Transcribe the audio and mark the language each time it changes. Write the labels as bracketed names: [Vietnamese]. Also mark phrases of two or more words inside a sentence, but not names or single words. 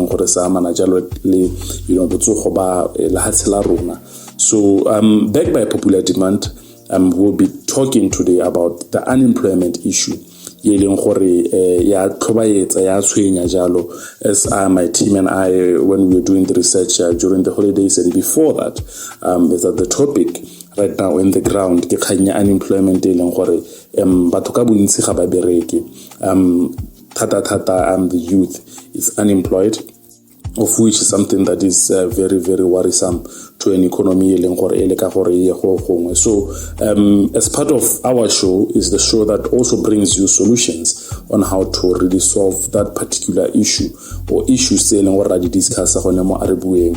[English] So backed by popular demand, we'll be talking today about the unemployment issue. As my team and I, when we were doing the research during the holidays and before that, is that the topic right now in the ground [Southern Sotho] ke khanya [English] unemployment the youth is unemployed, of which is something that is very, very worrisome to an economy. So as part of our show is the show that also brings you solutions on how to really solve that particular issue or issues already discussed on Re Bueng.